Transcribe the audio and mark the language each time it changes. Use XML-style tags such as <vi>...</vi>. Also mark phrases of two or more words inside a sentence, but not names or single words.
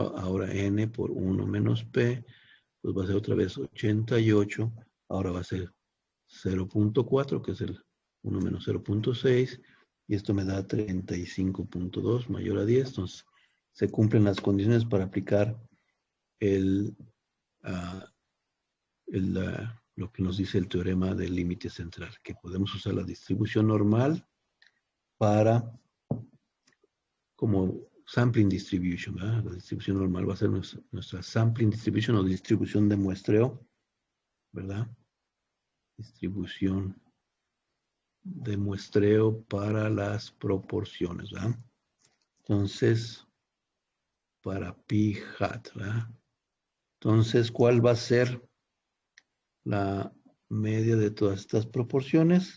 <es>Ahora N por 1 menos P pues va a ser otra vez 88, ahora va a ser 0.4 que es el 1 menos 0.6 y esto me da 35.2 mayor a 10, entonces se cumplen las condiciones para aplicar lo que nos dice el teorema del límite central, que podemos usar la distribución normal para como</es> <en>sampling distribution,</en> <es>¿verdad? La distribución normal va a ser nuestra</es> <en>sampling distribution</en> <es>o distribución de muestreo, ¿verdad? Distribución de muestreo para las proporciones, ¿verdad? Entonces, para</es> <en>pi hat,</en> <es>¿verdad? Entonces, ¿cuál va a ser la media de todas estas proporciones?</es>